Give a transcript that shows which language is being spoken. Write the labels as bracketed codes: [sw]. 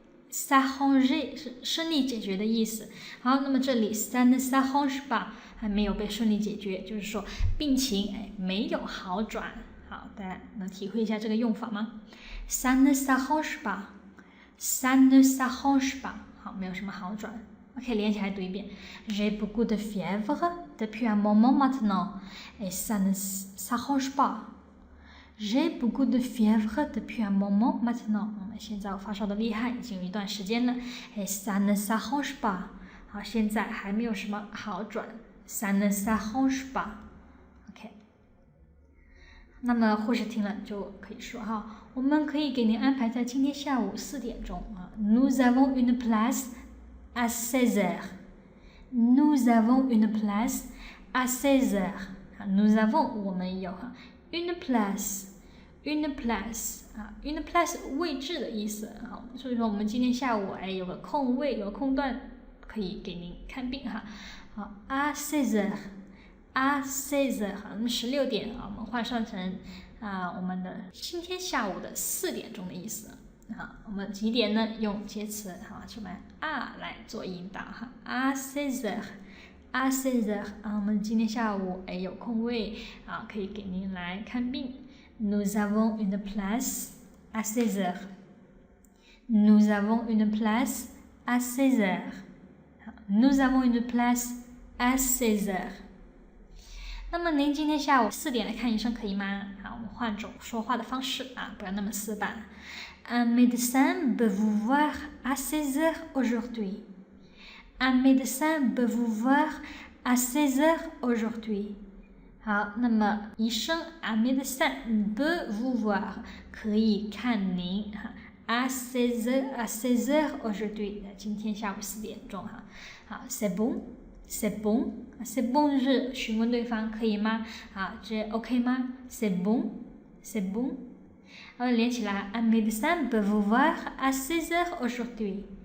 [zh] 是顺利解决的意思，好，那么这里 [fr] ça ne s'arrange pas [zh] 还没有被顺利解决，就是说病情没有好转。好，大家能体会一下这个用法吗 ？ [fr] Ça ne s'arrange pas， [zh] ça ne s'arrange pas， 好，没有什么好转。 OK， 连起来读一遍。 [fr] J'ai beaucoup de fièvre depuis un moment maintenant et ça ne s'arrange pas. J'ai beaucoup de fièvre depuis un moment maintenant。 [zh] 现在我发烧的厉害，已经有一段时间了。 [fr] Et ça ne s'arrange pas。 [zh] 好，现在还没有什么好转。 [fr] Ça ne s'arrange pas。 OK。 [zh] 那么护士听了就可以说我们可以给您安排在今天下午4点钟 [fr] Nous avons une place à 16 heures. Nous avons une place à 16 heures. Nous avons [zh] 我们有 [fr] une place une place [zh] 位置的意思所以说我们今天下午有个空位，有个空段可以给您看病 [fr] à 16 heures à 16 heures [zh] 那么16点我们换算成我们的今天下午的4点钟的意思我们几点呢？用介词什么来做引导 [fr] à 16 heures à 16 heures [zh] 我们今天下午有空位可以给您来看病。 [fr] Nous avons une place à 16 heures. Nous avons une place à 16 heures. Nous avons une place à 16 heures. [zh] 那么您今天下午4点来看医生可以吗？我们换种说话的方式不要那么死板。 [fr] Un médecin peut vous voir à 16 heures aujourd'hui. Un médecin peut vous voir à 16 heures aujourd'hui. [zh] 好，那么医生 [fr] un médecin peut vous voir [zh] 可以看您 [fr] à 16 heures aujourd'hui [zh] 今天下午4点钟好 [fr] c'est bon c'est bon c'est bon [zh] 就是询问对方可以吗这 OK 吗 [fr] c'est bon c'est bon [zh] 连起来 [fr] un médecin peut vous voir à 16 heures aujourd'hui